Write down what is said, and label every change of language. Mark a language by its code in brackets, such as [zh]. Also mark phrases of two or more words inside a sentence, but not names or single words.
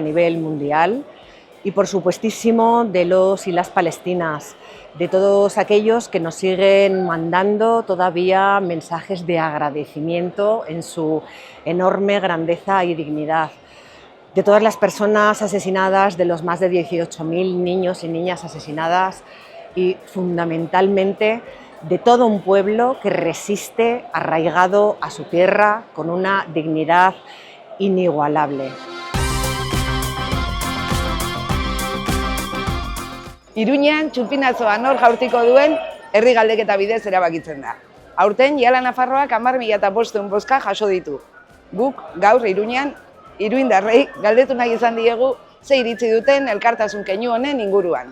[es] nivel mundial y, por supuestísimo, de los y las palestinas, de todos aquellos que nos siguen mandando todavía mensajes de agradecimiento en su enorme grandeza y dignidad, de todas las personas asesinadas, de los más de 18.000 niños y niñas asesinadas y, fundamentalmente, de todo un pueblo que resiste arraigado a su tierra con una dignidad inigualable. [eu] Iruñan txupinazoa nor jaurtiko duen herri galdeketa bidez erabakitzen da. Aurten Jala Nafarroak 10.500 bozka jaso ditu. Guk gaur Iruñan iruindarrei galdetu nahi izan diegu ze iritzi duten elkartasun keinu honen inguruan.